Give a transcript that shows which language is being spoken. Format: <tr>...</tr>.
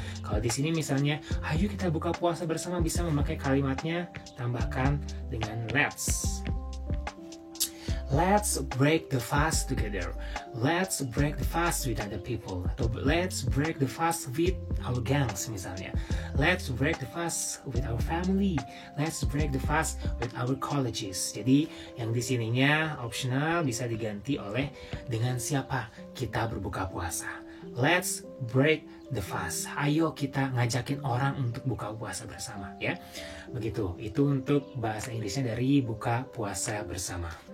<id>Kalau di sini misalnya ayo kita buka puasa bersama, bisa memakai kalimatnya tambahkan dengan</id> <en>let's break the fast together. Let's break the fast with other people.</en> <id>Atau</id> <en>let's break the fast with our gangs</en> <id>misalnya.</id> <en>Let's break the fast with our family. Let's break the fast with our colleges.</en> <id>Jadi yang di sininya optional bisa diganti oleh dengan siapa kita berbuka puasa.</id> <en>Let's break the fast.</en> <id>Ayo kita ngajakin orang untuk buka puasa bersama ya. Begitu. Itu untuk bahasa Inggrisnya dari buka puasa bersama.</id>